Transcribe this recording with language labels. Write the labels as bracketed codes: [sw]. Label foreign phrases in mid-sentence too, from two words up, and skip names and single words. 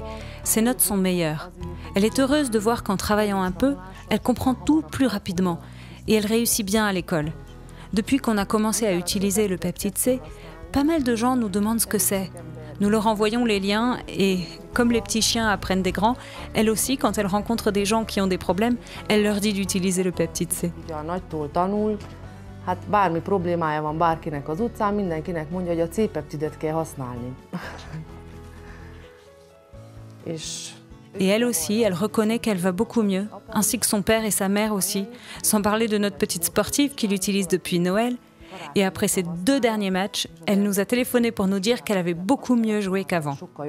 [fr] Ses notes sont meilleures. Elle est heureuse de voir qu'en travaillant un peu, elle comprend tout plus rapidement et elle réussit bien à l'école. Depuis qu'on a commencé à utiliser le peptide C, pas mal de gens nous demandent ce que c'est. Nous leur envoyons les liens et, comme les petits chiens apprennent des grands, elle aussi, quand elle rencontre des gens qui ont des problèmes, elle leur dit d'utiliser le peptide C. [hu] Bármi problémája van bárkinek az utcán, mindenkinek mondja, hogy a C-peptidet kell használni. [fr] Et elle aussi, elle reconnaît qu'elle va beaucoup mieux, ainsi que son père et sa mère aussi, sans parler de notre petite sportive qui l'utilise depuis Noël. Et après ces 2 derniers matchs, elle nous a téléphoné pour nous dire qu'elle avait beaucoup mieux joué qu'avant.